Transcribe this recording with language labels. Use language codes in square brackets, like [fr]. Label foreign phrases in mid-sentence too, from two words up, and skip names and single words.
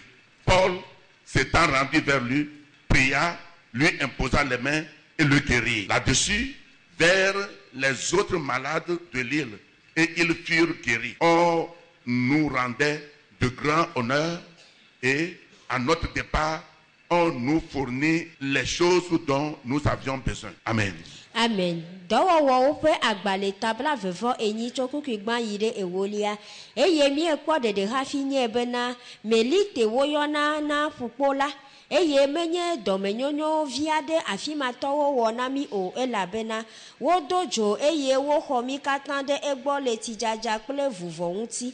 [fr] Paul, s'étant rendu vers lui, pria, lui imposa les mains et le guérit. Là-dessus, vers les autres malades de l'île, et ils furent guéris. On nous rendait de grands honneurs et à notre départ, on nous fournit les choses dont nous avions besoin. Amen. Amen. [ee] Dɔwɔwɔwo ƒe agbalẽ tabla vevɔ enyi tso kukugba yi ɖe ewolia eye míekpɔ ɖeɖe hafi nye bena melite woyɔna na ƒukpo la eye menye dɔmenyonyo vi aɖe afi ma tɔwo wɔ na mi o elabena wodo dzo eye woxɔ mi katã ɖe egbɔ le tsidzadza kple vuvɔ ŋuti.